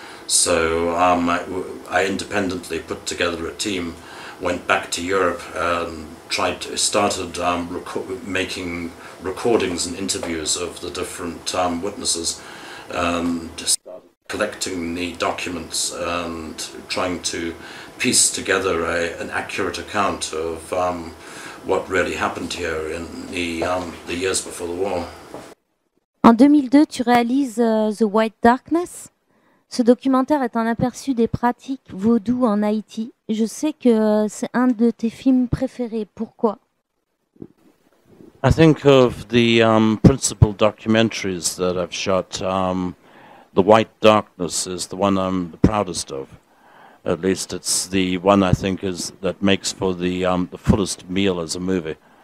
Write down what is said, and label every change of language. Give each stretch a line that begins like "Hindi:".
English: So I independently put together a team, went back to Europe, and started making recordings and interviews of the different witnesses, and started collecting the documents and trying to piece together an accurate account of what really happened here in the years before the war.
French: En 2002, tu réalises The White Darkness. Ce documentaire est un aperçu des pratiques vaudou en Haïti. Je sais que c'est un de tes films préférés. Pourquoi?
English: I think of the principal documentaries that I've shot. The White Darkness is the one I'm the proudest of. At least it's the one I think that makes for the fullest meal as a movie.